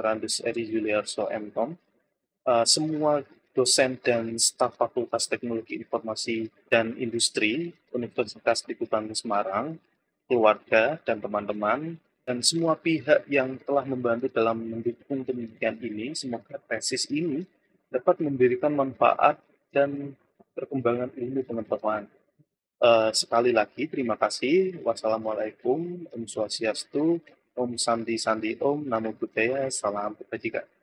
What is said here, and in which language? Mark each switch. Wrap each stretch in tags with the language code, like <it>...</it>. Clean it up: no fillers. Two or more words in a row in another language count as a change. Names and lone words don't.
<id>Andes Eri Juliarso M.Com, semua dosen dan staf Fakultas Teknologi Informasi dan Industri Universitas Tikutan Semarang, keluarga dan teman-teman, dan semua pihak yang telah membantu dalam mendukung penelitian ini. Semoga tesis ini dapat memberikan manfaat dan perkembangan ilmu pengetahuan. Sekali lagi terima kasih. Wassalamualaikum,</id> <sa>Om Swastiastu, Om Santi Santi Om,</sa> <pi>Namo Buddhaya,</pi> <id>Salam Kebajikan.</id>